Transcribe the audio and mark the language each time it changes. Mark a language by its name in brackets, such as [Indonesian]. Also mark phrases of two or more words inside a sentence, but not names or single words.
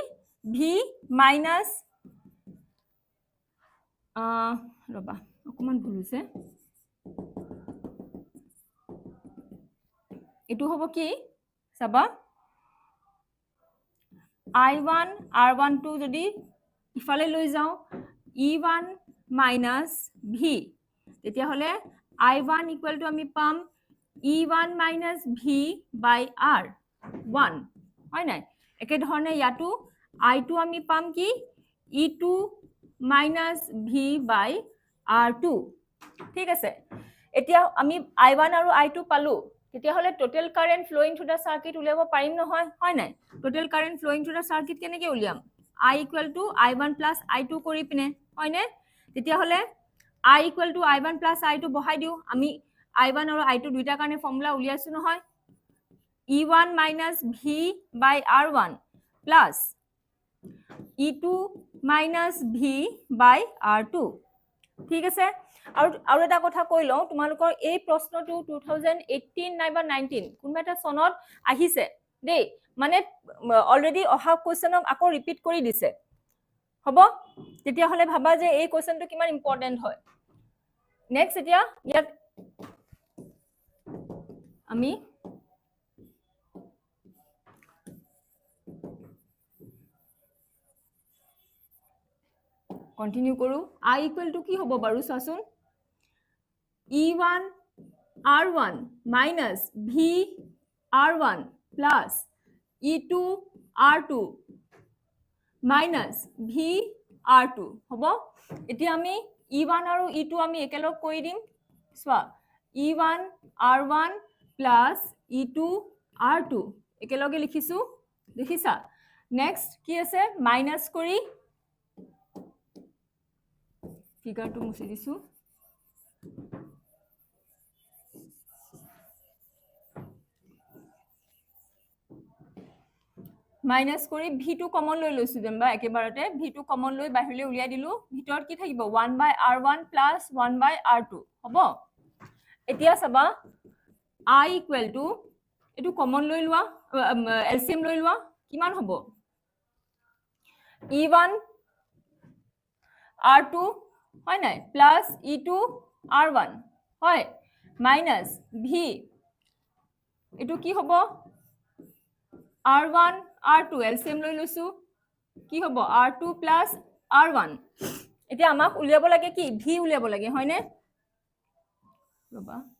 [Assamese] V মাইনাস ৰবা অকমান ভুল হৈছে, এইটো হ'ব কি চাবা I1 R1 টো যদি ইফালে লৈ যাও [English] E1 minus V, [Assamese] তেতিয়া হলে [English] I1 equal to [Assamese] আমি পাম [English] E1 minus V by R1 [Assamese] হয় নাই। একে ধৰণে ইয়াতো I2 আমি পাম কি? [English] E2 minus V by R2 [Assamese] ঠিক আছে। এতিয়া আমি I1 আৰু I2 পালো, তেতিয়া হলে [English] total current flowing through the circuit [Assamese] উলিয়াব পাৰিম নহয় হয় নাই। [English] total current flowing through the circuit [Assamese] কেনেকৈ উলিয়াম? [English] I equal to I1 plus I2 [Assamese] কৰি পিনে হয়নে। তেতিয়া হলে [English] I equal to I1 plus I2 [Assamese] বহাই দিও আমি I1 আৰু I2 দুইটা কাৰণে ফৰ্মুলা উলিয়াইছো নহয় [English] E1 minus V by R1 plus E2 minus V by R2 [Assamese] ঠিক আছে আৰু এটা কথা কৈ লওঁ তোমালোকৰ এই প্ৰশ্নটো 2018 নাইবা 19 কোনবা এটা সনত আহিছে দেই মানে অলৰেডি অহা কোৱেশ্চনক আকৌ ৰিপিট কৰি দিছে হ'ব তেতিয়া হলে ভাবা যে এই কোৱেশ্চনটো কিমান ইম্পৰ্টেন্ট হয় নেক্সট এতিয়া ইয়াত আমি কন্টিনিউ কৰো [English] I equal to [Assamese] কি হ'ব বাৰু চাচোন E1 [English] R1 minus V R1 plus E2 R2 minus V R2 [Assamese] হ'ব এতিয়া আমি E1 আৰু E2 আমি একেলগ কৰি দিম চোৱা [English] E1 R1 plus E2 R2 [Assamese] একেলগে লিখিছো দেখিছা নেক্সট কি আছে মাইনাস কৰি ফিগাৰটো মুছি দিছো মাইনাস কৰি v2 কমন লৈ লৈছো যেনবা একেবাৰতে v2 কমন লৈ বাহিৰলৈ উলিয়াই দিলো ভিতৰত কি থাকিব [English] 1 by r1 plus 1 by r2 [Assamese] হ'ব এতিয়া চাবা [English] I equal to [Assamese] এটো কমন লৈ লোৱা LCM লৈ লোৱা কিমান হ'ব E1 R2 হয় নাই প্লাস E2 R1 হয় মাইনাস v এটো কি হ'ব R1 R2 LCM লৈ লৈছো কি হ'ব [English] R2 plus R1 [Assamese] এতিয়া আমাক উলিয়াব লাগে কি v উলিয়াব লাগে হয়নে ৰবা